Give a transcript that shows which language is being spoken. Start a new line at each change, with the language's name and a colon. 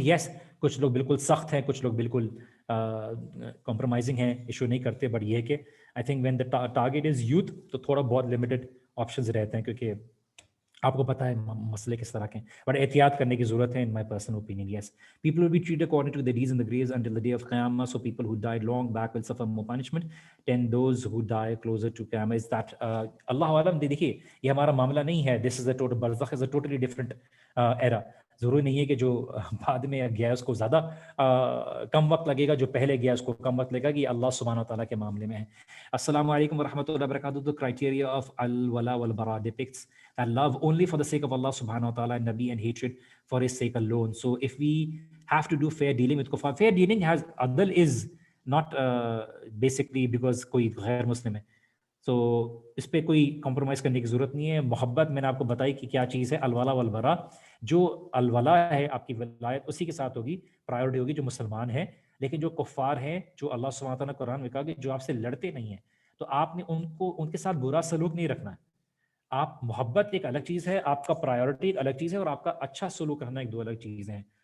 Urdu: یس کچھ لوگ بالکل سخت ہیں, کچھ لوگ بالکل کمپرومائزنگ ہیں, ایشو نہیں کرتے, بٹ یہ ہے کہ
English: I think when the target is youth
Urdu: تو تھوڑا بہت لمیٹڈ آپشنز رہتے ہیں, کیونکہ آپ کو پتہ ہے مسئلے کس طرح کے ہیں, بٹ احتیاط کرنے کی ضرورت ہے
English: In my personal opinion. Yes people will be treated according to the deeds and the graves until the day of Qiyamah, so people who died long back will suffer more punishment than those who die closer to Qiyamah. Is that اللہ عالم.
Urdu: دیکھیے یہ ہمارا معاملہ نہیں ہے,
English: this is a total برزخ is a totally different era.
Urdu: ضروری نہیں ہے کہ جو بعد میں گیا اس کو زیادہ کم وقت لگے گا, جو پہلے گیا اس کو کم وقت لگے گا, کہ اللہ سبحانہ و تعالیٰ کے معاملے میں ہے.
Arabic: السلام علیکم ورحمۃ اللہ وبرکاتہ.
English: The criteria of al-wala wal-bara depicts that love only for the sake of Allah subhanahu wa ta'ala and Nabi, and hatred for his sake alone. So if we have to do fair dealing with kuffar, fair dealing has adl is not basically because
Urdu: کوئی غیر مسلم ہے,
English: so
Urdu: اس پہ کوئی compromise کرنے کی ضرورت نہیں ہے. محبت میں نے آپ کو بتائی کہ کیا چیز ہے, الولا والبرا. جو الولا ہے آپ کی ولایت اسی کے ساتھ ہوگی, پرائیورٹی ہوگی جو مسلمان ہیں. لیکن جو کفار ہیں, جو اللہ سبحانہ تعالیٰ نے قرآن میں کہا کہ جو آپ سے لڑتے نہیں ہیں, تو آپ نے ان کے ساتھ برا سلوک نہیں رکھنا ہے. آپ محبت ایک الگ چیز ہے, آپ کا پرائیورٹی ایک الگ چیز ہے, اور آپ کا اچھا سلوک کرنا ایک دو الگ چیزیں ہیں.